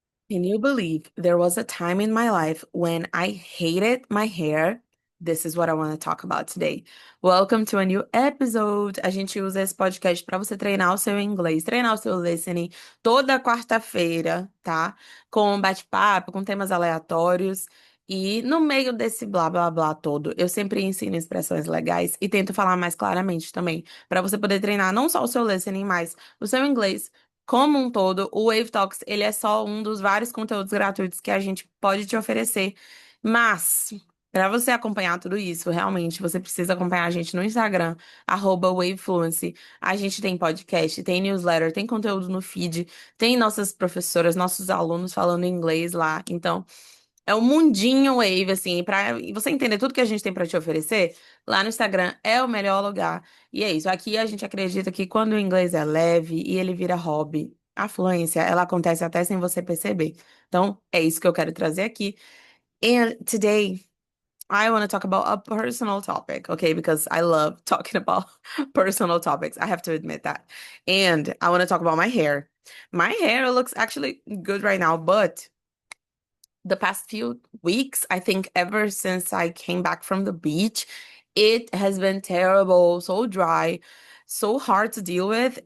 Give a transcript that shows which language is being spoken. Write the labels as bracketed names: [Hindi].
[English] Can you believe there was a time in my life when I hated my hair? This is what I want to talk about today. Welcome to a new episode. [Portuguese] A gente usa esse podcast para você treinar o seu inglês, treinar o seu listening toda quarta-feira, tá? Com um bate-papo, com temas aleatórios. E no meio desse blá blá blá todo, eu sempre ensino expressões legais e tento falar mais claramente também, para você poder treinar não só o seu listening, mas o seu inglês como um todo. O Wave Talks, ele é só um dos vários conteúdos gratuitos que a gente pode te oferecer. Mas, para você acompanhar tudo isso, realmente, você precisa acompanhar a gente no Instagram, @wavefluency. A gente tem podcast, tem newsletter, tem conteúdo no feed, tem nossas professoras, nossos alunos falando inglês lá. Então, é um mundinho Wave, assim, pra você entender tudo que a gente tem pra te oferecer, lá no Instagram é o melhor lugar. E é isso. Aqui a gente acredita que quando o inglês é leve e ele vira hobby, a fluência, ela acontece até sem você perceber. Então, é isso que eu quero trazer aqui. [English] And today, I want to talk about a personal topic, okay? Because I love talking about personal topics. I have to admit that. And I want to talk about my hair. My hair looks actually good right now, but the past few weeks, I think ever since I came back from the beach, it has been terrible, so dry, so hard to deal with.